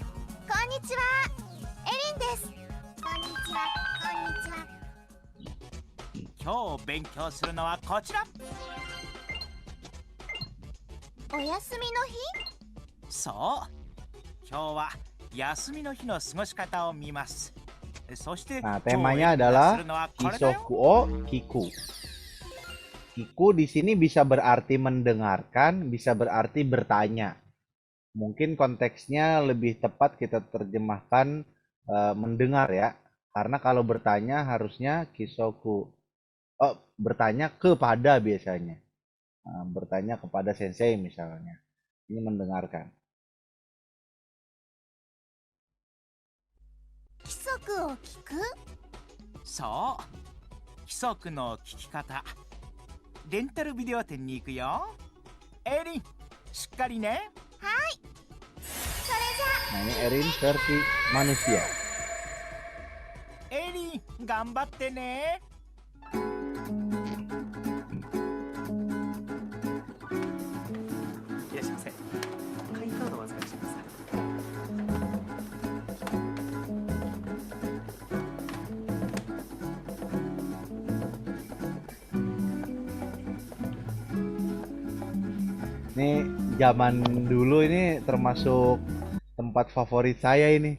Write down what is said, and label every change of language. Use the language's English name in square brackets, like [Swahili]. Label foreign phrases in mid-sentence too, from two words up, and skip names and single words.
[Japanese] こんにちはエリンですこんにちは今日勉強するのはこちらお休みの日そう今日は休みの日の過ごし方を見ますそして [Indonesian] Nah, temanya adalah [Japanese] 規則を聞く. [Indonesian] Kiku di sini bisa berarti mendengarkan, bisa berarti bertanya. Mungkin konteksnya lebih tepat kita terjemahkan mendengar ya. Karena kalau bertanya harusnya Kisoku. Oh, bertanya kepada biasanya. Bertanya kepada sensei misalnya. Ini mendengarkan. [Japanese] 規則を聞く? そう規則の聞き方レンタルビデオ店に行くよエリンしっかりねはいそれじゃ [Indonesian] Nah, ini Erin versi manusia. [Japanese] エリン頑張ってねいらっしゃいませ会員カードをお預かりします [Indonesian] Ini zaman dulu ini termasuk tempat favorit saya ini.